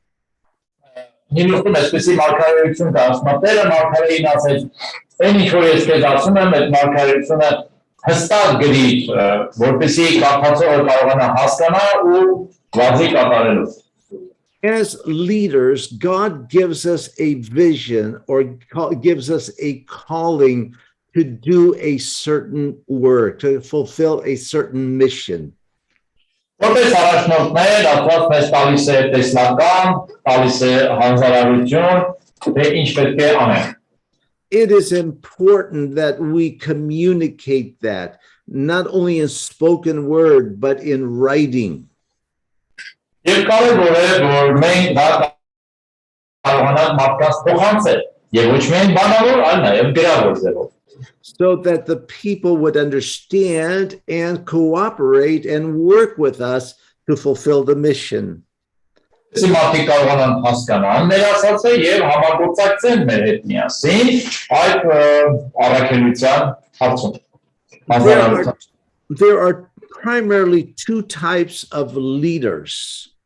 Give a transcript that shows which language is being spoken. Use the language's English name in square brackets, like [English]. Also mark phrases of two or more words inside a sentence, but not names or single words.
[English] As leaders, God gives us a vision or gives us a calling to do a certain work, to fulfill a certain mission. [Armenian] Որպես առաջնորդներ, Աստված մեզ տալիս է տեսլական, տալիս է հանձնարարություն, թե ինչ պետք է անենք։ [English] It is important that we communicate that, not only in spoken word, but in writing. [Armenian] Եվ կարևոր է, որ մենք դա կարողանանք մարդկանց փոխանցել, եւ ոչ միայն բանավոր, այլ նաեւ գրավոր ձևով։ [English] So that the people would understand and cooperate and work with us to fulfill the mission. There are primarily two types of leaders.